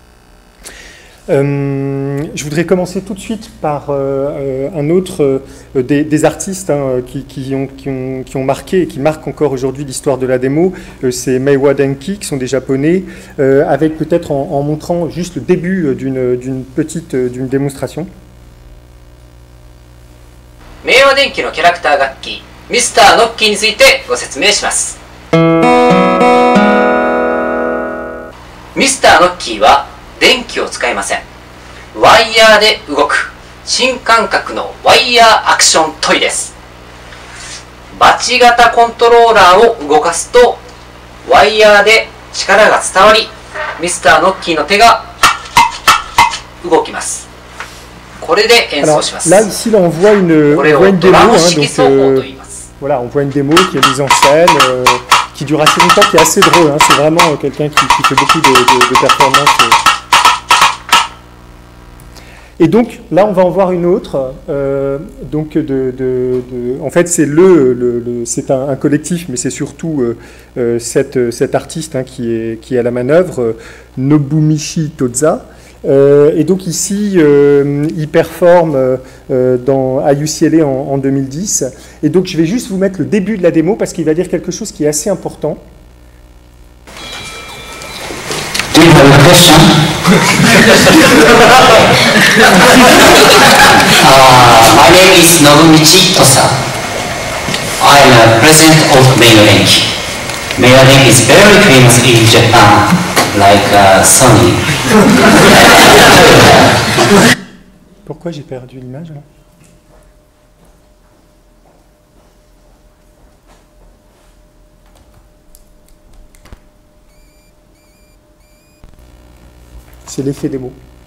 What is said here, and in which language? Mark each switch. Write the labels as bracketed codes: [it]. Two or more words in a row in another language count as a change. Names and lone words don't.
[fr] Je voudrais commencer tout de suite par un autre des artistes qui ont marqué et qui marquent encore aujourd'hui l'histoire de la démo. C'est Meiwa Denki, qui sont des Japonais, avec peut-être en montrant juste le début d'une démonstration. [ja] 明和電機のキャラクター楽器ミスターノッキーについてご説明します。ミスターノッキーは電気を使いません。ワイヤーで動く新感覚のワイヤーアクショントイです。バチ型コントローラーを動かすとワイヤーで力が伝わりミスターノッキーの手が動きます。これで演奏します。 [fr] Là, ici, là, on voit une démo. Voilà, on voit une démo qui est mise en scène, qui dure assez longtemps, qui est assez drôle. C'est vraiment quelqu'un qui fait beaucoup de performances. Et donc, là, on va en voir une autre. En fait, c'est un collectif, mais c'est surtout cet artiste qui est à la manœuvre, Nobumichi Toza. Et donc ici, il performe à UCLA en 2010. Et donc je vais juste vous mettre le début de la démo parce qu'il va dire quelque chose qui est assez important. [en] Do you have a question? My name is Nobumichi Tosa. I am a president of Meiwa-Denki. Meiwa-Denki is very famous in Japan, like Sony. [fr] Pourquoi j'ai perdu l'image là ? C'est l'effet des mots.